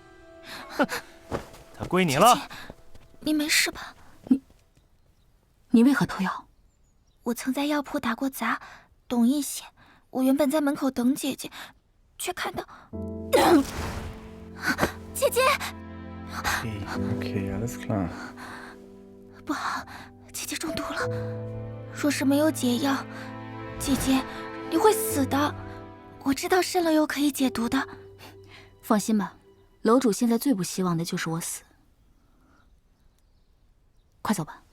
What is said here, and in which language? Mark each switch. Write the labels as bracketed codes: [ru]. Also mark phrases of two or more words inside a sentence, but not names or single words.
[zh] 哼，他归你了。姐姐，你没事吧？你为何偷药？我曾在药铺打过杂，懂一些。我原本在门口等姐姐，却看到姐姐。 [de] Okay, alles klar. [zh] 不好。姐姐中毒了，若是没有解药，姐姐你会死的。我知道蜃楼油可以解毒的。放心吧，楼主现在最不希望的就是我死。快走吧。